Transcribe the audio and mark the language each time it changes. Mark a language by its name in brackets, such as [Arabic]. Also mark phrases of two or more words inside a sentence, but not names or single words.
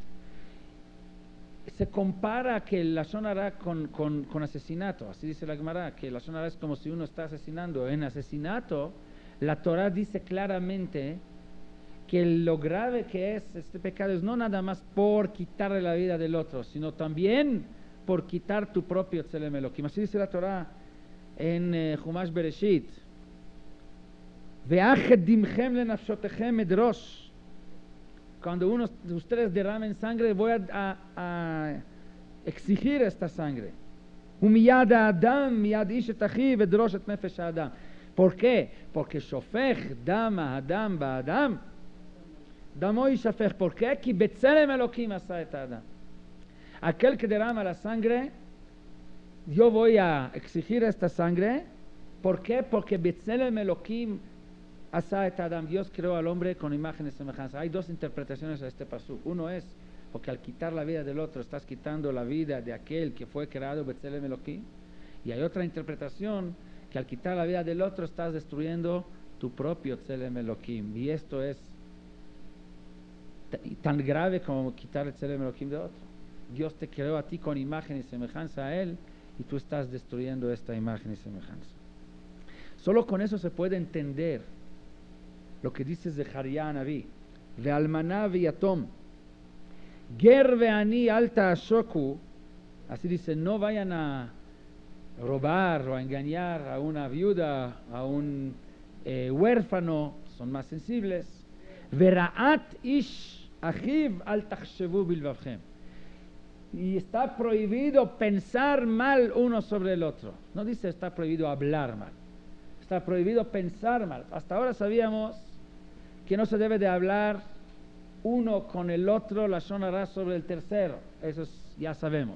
[Spanish] Se compara que la [Hebrew] לשון הרע [Spanish] con asesinato, así dice la Gemara, que la [Hebrew] לשון הרע [Spanish] es como si uno está asesinando. En asesinato, la Torah dice claramente que lo grave que es este pecado es no nada más por quitarle la vida del otro, sino también por quitar tu propio [Hebrew] צלם אלוקים. [Spanish] Así dice la Torah en Chumash Bereshit: [Hebrew] ואך את דמכם לנפשתיכם אדרש. [Spanish] Cuando uno de ustedes derramen sangre, voy a exigir esta sangre. [Hebrew] ומיד אדם, מיד איש את אחיו אדרש את נפש אדם. [Spanish] ¿Por qué? [Hebrew] Porque שופך דם אדם באדם, דמו ישפך. [Spanish] ¿Por qué? [Hebrew] כי בצלם אלוקים עשה את אדם. [Spanish] Aquel que derrama la sangre, yo voy a exigir esta sangre. ¿Por qué? [Hebrew] Porque בצלם אלוקים עשה את אדם. [Spanish] Dios creó al hombre con imagen y semejanza. Hay dos interpretaciones a este pasuk. Uno es porque al quitar la vida del otro estás quitando la vida de aquel que fue creado [Hebrew] בצלם אלוקים. [Spanish] Y hay otra interpretación, que al quitar la vida del otro estás destruyendo tu propio [Hebrew] צלם אלוקים. [Spanish] Y esto es tan grave como quitar el [Hebrew] צלם אלוקים [Spanish] de otro. Dios te creó a ti con imagen y semejanza a Él, y tú estás destruyendo esta imagen y semejanza. Solo con eso se puede entender lo que dice Zecharia Anabí: [Hebrew] ואלמנה ויתום, גר ועני אל תעשקו. [Spanish] Así dice, no vayan a robar o a engañar a una viuda, a un huérfano, son más sensibles. [Hebrew] ורעת איש אחיו אל תחשבו בלבבכם. [Spanish] Y está prohibido pensar mal uno sobre el otro. No dice está prohibido hablar mal, está prohibido pensar mal. Hasta ahora sabíamos que no se debe de hablar uno con el otro la [Hebrew] לשון הרע [Spanish] sobre el tercero, eso ya sabemos.